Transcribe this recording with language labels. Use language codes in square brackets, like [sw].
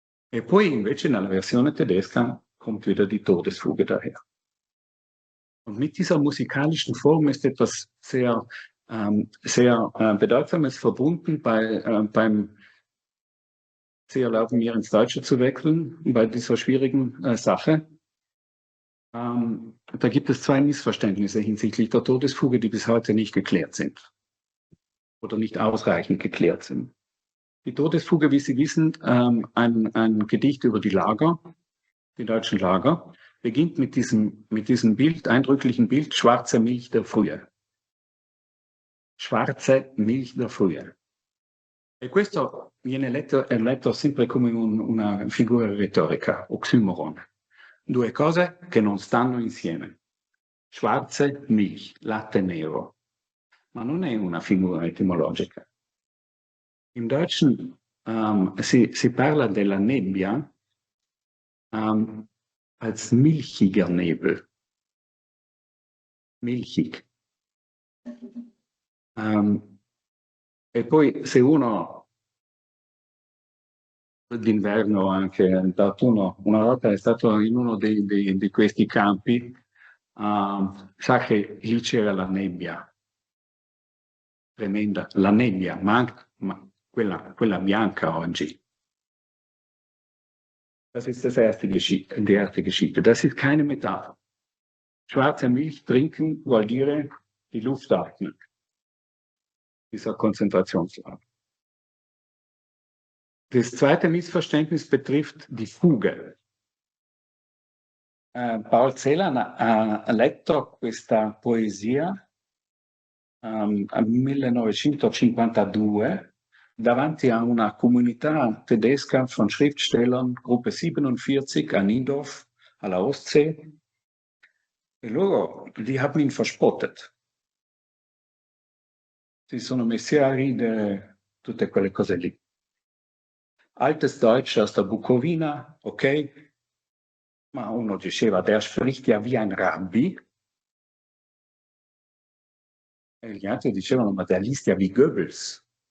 [it] E poi invece nella versione tedesca [de] kommt wieder die Todesfuge daher. Und mit dieser musikalischen Form ist etwas sehr Bedeutsames verbunden beim, Sie erlauben mir ins Deutsche zu wechseln, bei dieser schwierigen Sache. Da gibt es 2 Missverständnisse hinsichtlich der Todesfuge, die bis heute nicht geklärt sind oder nicht ausreichend geklärt sind. Die Todesfuge, wie Sie wissen, ein Gedicht über die Lager, die deutschen Lager, beginnt mit diesem Bild, eindrücklichen Bild, schwarze Milch der Frühe. Schwarze Milch der Frühe. [it] E questo viene letto sempre come una figura retorica, oxymoron. due cose che non stanno insieme. [de] Schwarze Milch, [it] latte nero. Ma non è una figura etimologica. [de] Im Deutschen [it] si parla della nebbia [de] als milchiger Nebel. Milchig. [it] E poi se uno d'inverno, anche d'autunno, una volta è stato in uno di questi campi, sa che lì c'era la nebbia. Tremenda, la nebbia, ma quella bianca oggi. [de] Das ist die erste Geschichte. Das ist keine Metapher. Schwarze Milch trinken [it] vuol dire [de] die Luft atmen, dieser Konzentrationslager. Das zweite Missverständnis betrifft die Fuge. [it] Paul Celan ha letto questa poesia nel 1952 davanti a una comunità tedesca [de] von Schriftstellern, [it] Gruppe 47 a Niendorf, alla Ostsee. E loro [de] die haben ihn verspottet. [it] Si sono messi a ridere, tutte quelle cose lì. [de] Altes Deutsch aus der Bukowina, ok? [it] Ma uno diceva, [de] der spricht ja wie ein Rabbi. [it] E gli altri dicevano, ma [de] der liest ja wie Goebbels.